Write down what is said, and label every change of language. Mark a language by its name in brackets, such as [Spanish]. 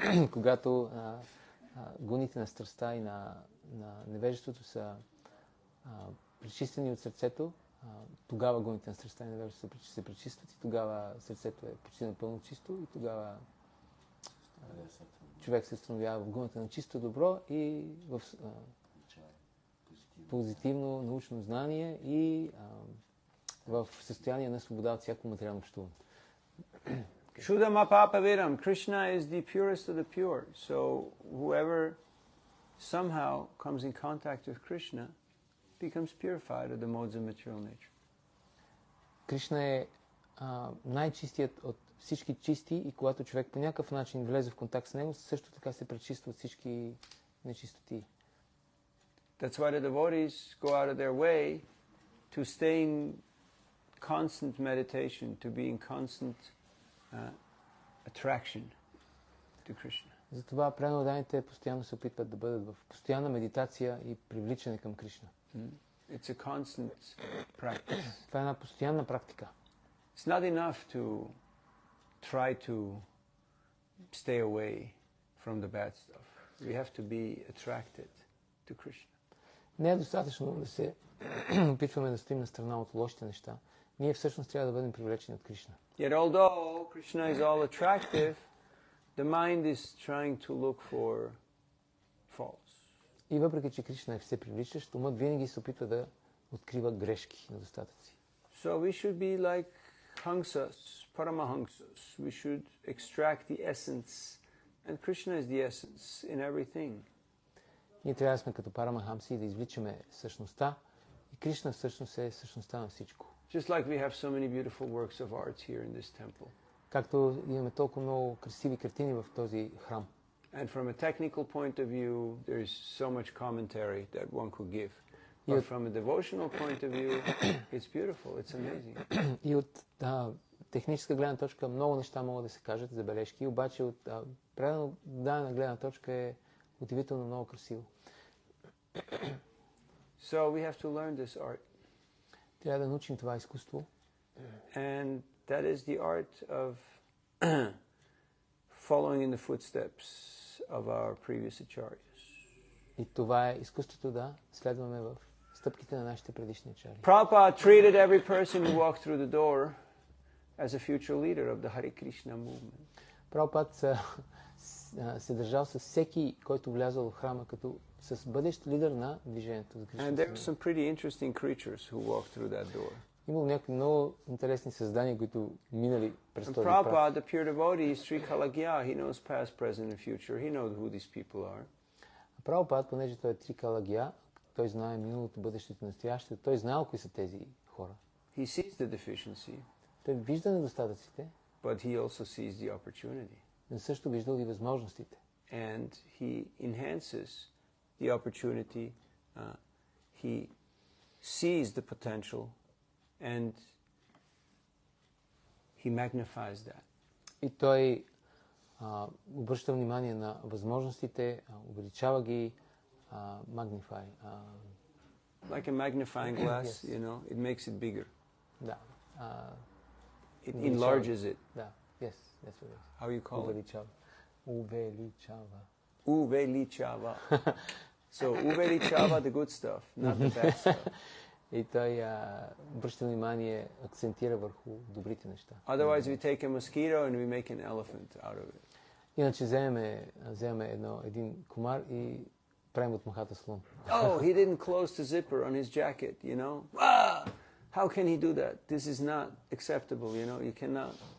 [Bulgarian] Когато гуните на страстта и на невежеството са пречистени от сърцето, тогава гуните на страстта и невежеството се пречистват и тогава сърцето е почти напълно чисто и тогава човек се установява в гуната на чисто добро и в позитивно научно знание и в състояние на свобода от всяко материално общуване. [Sanskrit] Shuddhama papaviram. [English] Krishna is the purest of the pure. So whoever somehow comes in contact with Krishna becomes purified of the modes of material nature. [Bulgarian] Кришна е най-чистият от всички чисти и когато човек по някакъв начин влезе в контакт с него, също така се пречиства от всички нечистоти. [English] That's why the devotees go out of their way to stay in constant meditation, to be in constant attraction to Krishna. [Bulgarian] Затова преданодаяните постоянно се опитват да бъдат в постоянна медитация и привличане към Кришна. [English] It's a constant practice. [Bulgarian] Това е една постоянна практика. [English] It's not enough to try to stay away from the bad stuff. We have to be attracted to Krishna. [Bulgarian] Не е достатъчно да се опитваме да стоим на страна от лошите неща. Ние всъщност трябва да бъдем привлечени от Кришна. [English] Yet although Krishna is all attractive, the mind is trying to look for faults. [Bulgarian] И въпреки, че Кришна е все привличащ, умът винаги се опитва да открива грешки, недостатъци. [English] So we should be like Hangsas, Paramahangsas. We should extract the essence. And Krishna is the essence in everything. [Bulgarian] Ние трябва да сме като Парамахамси и да извличаме същността. И Кришна всъщност е същността на всичко. [English] Just like we have so many beautiful works of art here in this temple. [Bulgarian] Както имаме толкова много красиви картини в този храм. [English] And from a technical point of view, there is so much commentary that one could give. But from a devotional point of view, it's beautiful, it's amazing. [Bulgarian] И от техническа гледна точка много неща могат да се кажат, забележки, обаче от предана гледна точка е удивително много красиво. [English] So we have to learn this art. [Bulgarian] Трябва да научим това изкуство. [English] And that is the art of following in the footsteps of our previous acharyas. [Bulgarian] И това е изкуството да следваме в стъпките на нашите предишни ачари. [English] Prabhupada treated every person who walked through the door as a future leader of the Hare Krishna movement. [Bulgarian] Прабхупад се държал с всеки, който влязъл в храма, като с бъдещ лидер на движението за Кришна. [English] And there are some pretty interesting creatures who walked through that door. [Bulgarian] Имало някакви много интересни създания, които минали през този [English] Prabhupada, [Bulgarian] прав. [English] the pure devotee, is Sri Kalagya. He knows past, present, and future. He knows who these people are. [Bulgarian] Прабхупад, понеже той е Трикалагия, той знае миналото, бъдещето, настоящето, той знае кои са тези хора. [English] He sees the deficiency, [Bulgarian] Той вижда недостатъците, [English] but he also sees the opportunity. [Bulgarian] но също виждал и възможностите. [English] and he enhances the opportunity. He sees the potential and he magnifies that. [Bulgarian] И той обръща внимание на възможностите, увеличава ги, magnify. [English] Like a magnifying glass, Yes. you know, it makes it bigger. [Bulgarian] Да. [English] It enlarges it. [Bulgarian] Да. [English] Yes, that's what it is. How you call it? [Bulgarian] Увеличава. Увеличава. [English] Uvelichava. So uvelichava, the good stuff, not the bad stuff. [Bulgarian] И той обръща внимание, акцентира върху добрите неща. [English] Otherwise we take a mosquito and we make an elephant out of it. [Bulgarian] Иначе вземем един комар и правим от мухата слон. [English] Oh, he didn't close the zipper on his jacket, you know. Ah! How can he do that? This is not acceptable, you know. You cannot.